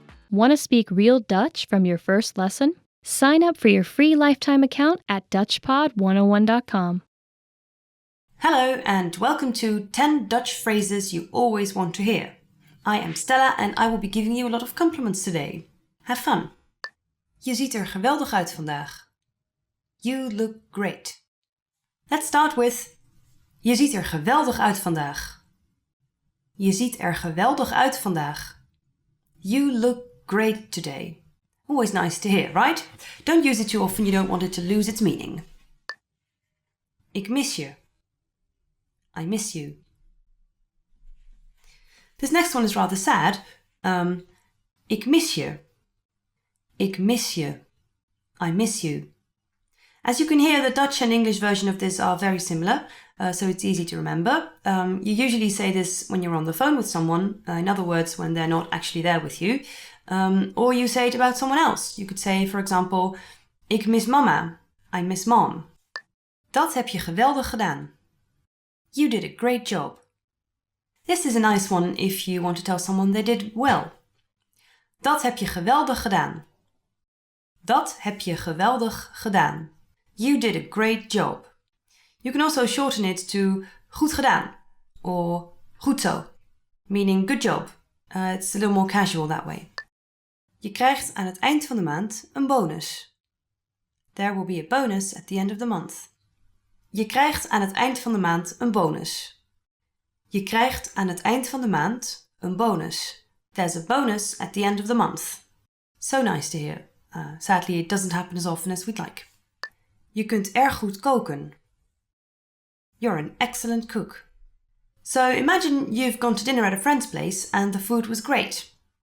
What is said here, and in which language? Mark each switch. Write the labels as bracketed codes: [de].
[en] Want to speak real Dutch from your first lesson? Sign up for your free lifetime account at dutchpod101.com. Hello and welcome to 10 Dutch phrases you always want to hear. I am Stella and I will be giving you a lot of compliments today. Have fun. [nl] Je ziet er geweldig uit vandaag. You look great. [en] Let's start with je ziet er geweldig uit vandaag. [nl] Je ziet er geweldig uit vandaag. [en] You look great today. Always nice to hear, right? Don't use it too often, you don't want it to lose its meaning. Ik mis je. I miss you. This next one is rather sad. Ik mis je. Ik mis je. I miss you. As you can hear, the Dutch and English version of this are very similar, so it's easy to remember. You usually say this when you're on the phone with someone, in other words, when they're not actually there with you, or you say it about someone else. You could say, for example, ik mis mama. I miss mom. [nl] Dat heb je geweldig gedaan. [en] You did a great job. This is a nice one if you want to tell someone they did well. [nl] Dat heb je geweldig gedaan. Dat heb je geweldig gedaan. [en] You did a great job. You can also shorten it to goed gedaan or goed zo, meaning good job. It's a little more casual that way. [nl] Je krijgt aan het eind van de maand een bonus. [en] There will be a bonus at the end of the month. [nl] Je krijgt aan het eind van de maand een bonus. Je krijgt aan het eind van de maand een bonus. [en] There's a bonus at the end of the month. So nice to hear. Sadly, it doesn't happen as often as we'd like. Je kunt erg goed koken. You're an excellent cook. So imagine you've gone to dinner at a friend's place and the food was great.